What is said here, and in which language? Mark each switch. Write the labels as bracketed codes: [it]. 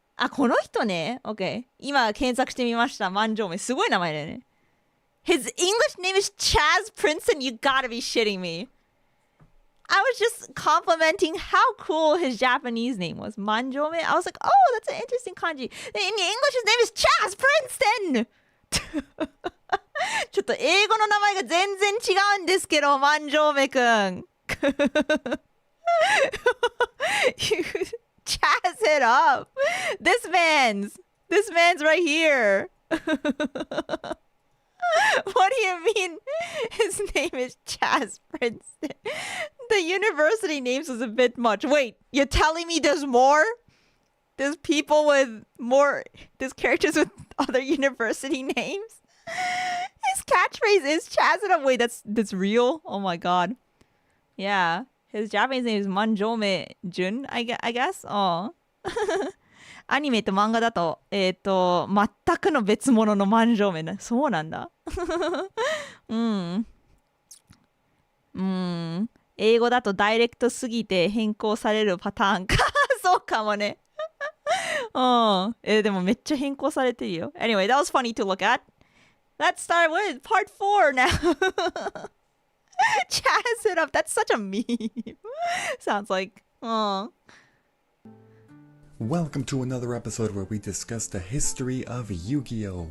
[ja] この人ね。OK。 今検索してみました。万丈目。すごい名前だよね。 [en] His English name is Chaz Princeton. You gotta be shitting me. I was just complimenting how cool his Japanese name was. Manjome. I was like, oh, that's an interesting kanji. In English, his name is Chaz Princeton. [ja] ちょっと英語の名前が全然違うんですけど、Manjomeくん。 [en] Chaz it up. This man's right here. What do you mean his name is Chaz Princeton? The university names was a bit much. Wait, you're telling me there's more? There's people with more... There's characters with other university names? His catchphrase is Chaz it up. Wait, that's real? Oh my god. Yeah. His Japanese name is Manjome Jun, I guess? Oh. [ja] アニメと漫画だと、全くの別物の万丈目な。そうなんだ。英語だとダイレクトすぎて変更されるパターンか。そうかもね。でもめっちゃ変更されてるよ。 [en] Anyway, that was funny to look at. Let's start with part 4 now. Chaz it up. That's such a meme. Sounds like. Welcome to another episode where we discuss the history of Yu-Gi-Oh!